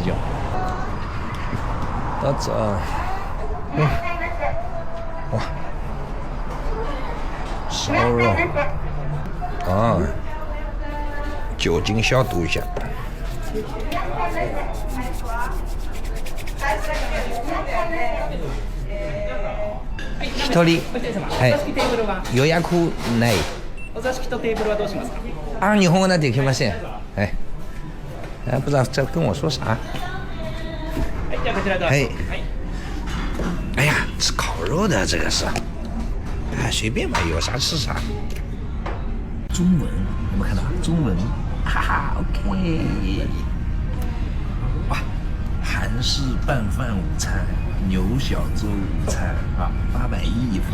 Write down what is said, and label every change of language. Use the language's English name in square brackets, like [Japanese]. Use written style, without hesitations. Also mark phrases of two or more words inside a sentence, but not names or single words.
[Chinese] 到这，哇，烧肉啊，酒精消毒一下。 [Japanese] 一人、はい、予約ない。お座敷とテーブルはどうしますか？啊，日本語なんてできません。 [Chinese] 哎，不知道在跟我说啥。 [Japanese] はい、じゃあこちらどうぞ。はい。はい。 [Chinese] 哎呀，吃烤肉的这个是，哎，随便吧，有啥吃啥。中文有没有看到？中文，哈哈 ，OK。哇，韩式拌饭午餐、牛小粥午餐啊，810一份。